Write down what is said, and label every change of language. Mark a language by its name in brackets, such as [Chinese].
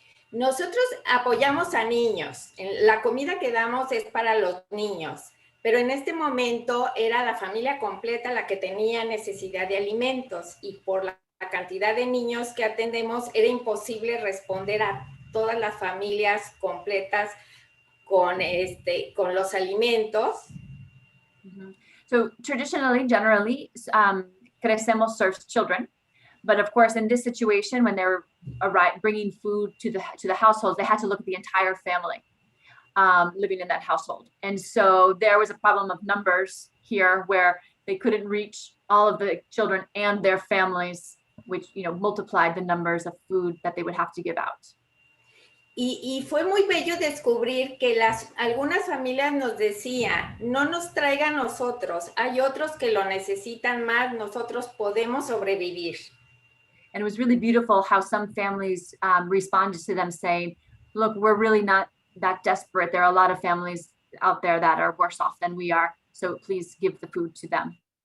[Spanish] Nosotros apoyamos a niños. La comida que damos es para los niños, pero en este momento era la familia completa la que tenía necesidad de alimentos, y por la cantidad de niños que atendemos era imposible responder a todas las familias completas con los alimentos. [English] So traditionally, generally, Crecemos serves children, but of course, in this situation, when they're bringing food to the households, they had to look at the entire family living in that household. And so there was a problem of numbers here, where they couldn't reach all of the children and their families, which multiplied the numbers of food that they would have to give out. [Spanish] Y fue muy bello descubrir que algunas familias nos decían, no nos traigan nosotros, hay otros que lo necesitan más, nosotros podemos sobrevivir. [English] And it was really beautiful how some families responded to them saying, look, we're really not that desperate. There are a lot of families out there that are worse off than we are, so please give the food to them.